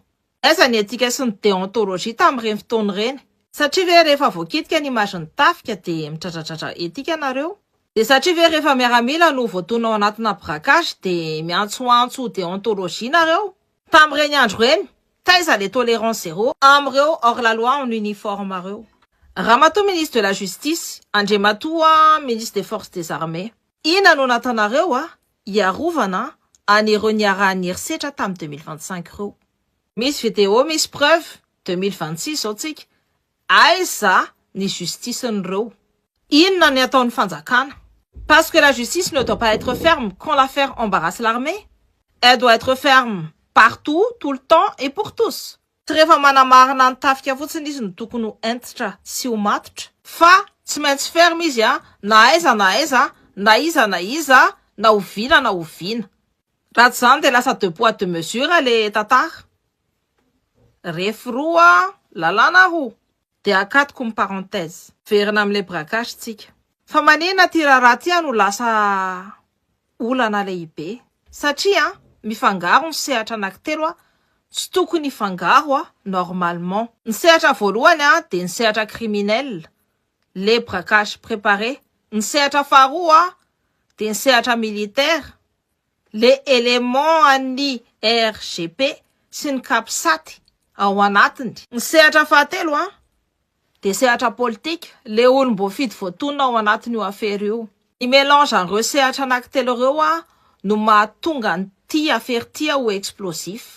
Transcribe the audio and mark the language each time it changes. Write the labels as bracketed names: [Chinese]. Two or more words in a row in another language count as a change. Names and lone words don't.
[Malagasy] Aiza ny éthique sy ny déontologie tamin'ireny fotoana ireny? Satria ve rehefa voakitika ny image ny tafika dia mitratratratra éthique anareo? Dia satria ve rehefa miaramila no voatonao anatina braquage dia miantsoantso déontologie nareo? Tamin'ireny andro ireny, taiza [French] les tolérance zéro [Malagasy] amin'ireo [French] hors la loi en uniforme [Malagasy] ireo? [French] Ramatoa ministre de la justice, Andriamatoa ministre des forces des armées. [Malagasy] Ina no natanareo iarovana an'ireo niarahany herisetra tamin'ny 2025 ireo. Misy vidéo, misy preuve, 2026 zao tsika. aiza ny justicen'ireo. Inona ny ataon'ny fanjakana? [French] Parce que la justice ne doit pas être ferme quand l'affaire embarrasse l'armée. Elle doit être ferme partout, tout le temps et pour tous. [Malagasy] Tsy rehefa manamarina ny tafika fotsiny izy no tokony ho entitra sy ho matotra. Fa tsy maintsy ferme izy na aiza na aiza, na iza na iza, na oviana na oviana. Raha tsy zany dia lasa [French] deux poids deux mesures [Malagasy] le tantara. Refy roa, lalàna roa. Dia akatoko ny parenthèse. Verina amin'ilay braquage tsika. Fa manina ty raharaha ty no lasa olana lehibe. Satria mifangaro ny sehatra anankitelo tsy tokony hifangaro normalement. Ny sehatra voalohany dia ny sehatra criminel, [French] les braquages préparés. [Malagasy] Ny sehatra faharoa dia ny sehatra militaire, [French] les éléments [Malagasy] an'ny RGP sy ny CAPSAT ao anatiny. Ny sehatra fahatelo dia sehatra politique, le olom-boafidy voatonona ao anatiny io affaire io. Ny mélange an'ireo sehatra anankitelo ireo no mahatonga an'ity affaire ty ho explosif.